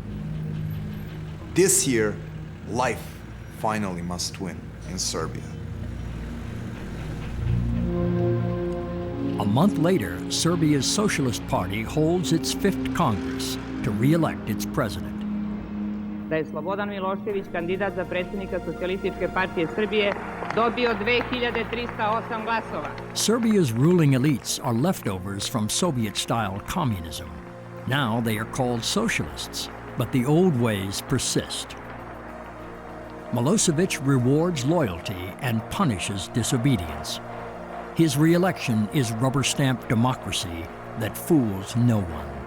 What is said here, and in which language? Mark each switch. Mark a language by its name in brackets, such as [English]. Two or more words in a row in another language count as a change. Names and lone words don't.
[English] This year, life finally must win in Serbia. A month later, Serbia's Socialist Party holds its 5th Congress to re-elect its president. [Serbian] Da je Slobodan Milosevic, kandidat za predsjednika Socijalističke partije Srbije, dobio 2308 glasova. [English] Serbia's ruling elites are leftovers from Soviet-style communism. Now they are called socialists, but the old ways persist. Milosevic rewards loyalty and punishes disobedience. His re-election is rubber-stamped democracy that fools no one.